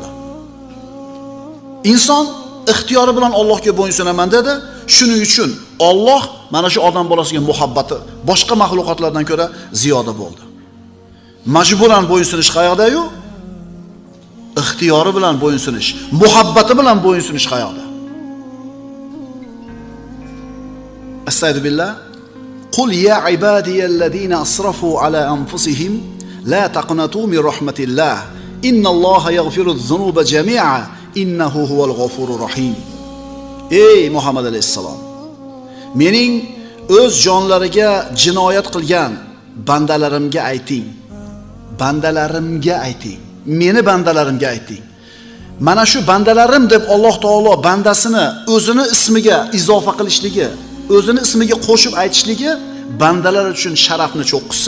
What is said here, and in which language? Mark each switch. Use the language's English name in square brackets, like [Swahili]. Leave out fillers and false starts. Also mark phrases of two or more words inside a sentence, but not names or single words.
[Uzbek] Inson ixtiyori bilan Allohga bo'ysunaman dedi. Shuning uchun Alloh mana shu odam bolasiga muhabbati boshqa mahluqotlardan ko'ra ziyoda bo'ldi. Majburan bo'ysunish qayoqda-yu? Ixtiyori bilan bo'ysunish, muhabbati bilan bo'ysunish qayoqda? Astagfirullah. [Arabic] قل يا عبادي الذين أسرفوا على أنفسهم لا تقنطوا من رحمة الله. إن الله يغفر الذنوب جميعا إنه هو الغفور الرحيم. [Uzbek] Ey Muhammad alayhissalom, mening o'z jonlariga jinoyat qilgan bandalarimga ayting. Bandalarimga ayting. Meni bandalarimga ayting. Mana shu bandalarim deb Alloh taolo bandasini o'zini ismiga izofa qilishligi, o'zini ismiga qo'shib aytishligi bandalar uchun sharafni cho'qqisi.